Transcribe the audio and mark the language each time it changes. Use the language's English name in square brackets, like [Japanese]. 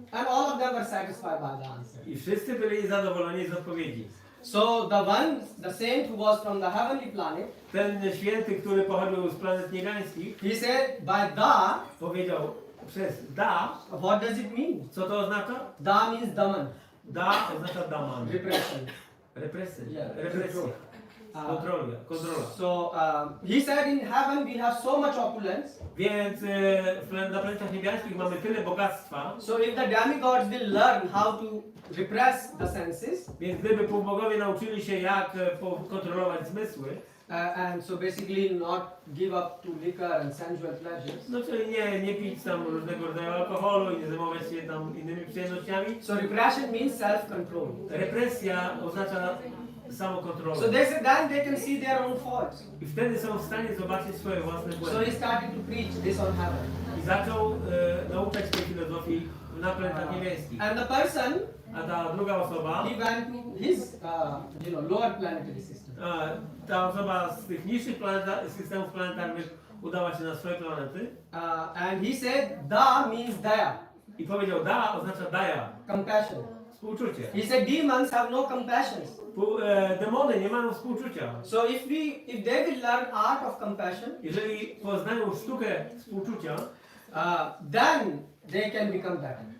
[English] And all of them were satisfied by the answer. [Polish] I wszyscy byli zadowoleni z odpowiedzi. [English] So the saint who was from the heavenly planet, [Polish] Ten święty, który pochodził z planet niebiańskich, [English] he said by da, [Polish] powiedział przez da. [English] what does it mean? [Polish] Co to oznacza? [English] Da means daman. [Polish] Da oznacza daman. [English] Repression. [Polish] Represja. [English] Yeah. [Polish] Represja. Kontrola. [English] So he said in heaven we have so much opulence. [Polish] Więc na planetach niebiańskich mamy tyle bogactwa. [English] So if the demigods will learn how to repress the senses, Więc gdyby półbogowie nauczyli się jak kontrolować zmysły, and so basically not give up to liquor and sensual pleasures. [Polish] no czyli nie pić tam różnego rodzaju alkoholu i nie zajmować się tam innymi przyjemnościami. [English] So repression means self-control. [Polish] Represja oznacza samokontrolę. [English] So they said then they can see their own faults. [Polish] I wtedy są w stanie zobaczyć swoje własne [English] So [Polish] błędy. [English] he started to preach this on heaven. [Polish] I zaczął nauczać tej filozofii na planetach niebieskich. [English] And the person, [Polish] A ta druga osoba, [English] he went to his, lower planetary system. [Polish] ta osoba z tych niższych systemów planetarnych udała się na swoje planety [English] And he said, da means daya, [Polish] i powiedział da oznacza daja, [English] compassion. [Polish] współczucie. [English] He said demons have no compassion. [Polish] Demony nie mają współczucia. [English] So if they will learn art of compassion, [Polish] Jeżeli poznają sztukę współczucia, [English] then they can become better.